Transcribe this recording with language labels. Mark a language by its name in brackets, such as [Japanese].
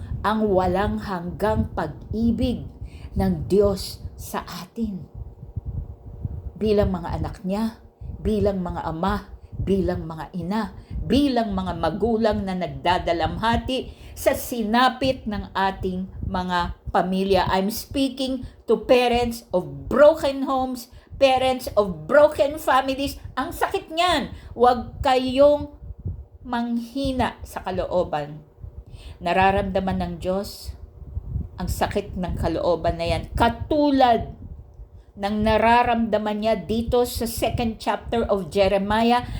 [Filipino] Ang walang hanggang pag-ibig ng Diyos sa atin. Bilang mga anak niya, bilang mga ama, bilang mga ina, bilang mga magulang na nagdadalamhati sa sinapit ng ating mga pamilya. [English] I'm speaking to parents of broken homes, parents of broken families. [Filipino] Ang sakit niyan. Huwag kayong manghina sa kalooban. Nararamdaman ng Diyos ang sakit ng kalooban na yan. Katulad ng nararamdaman niya dito sa [English] 2nd chapter of Jeremiah.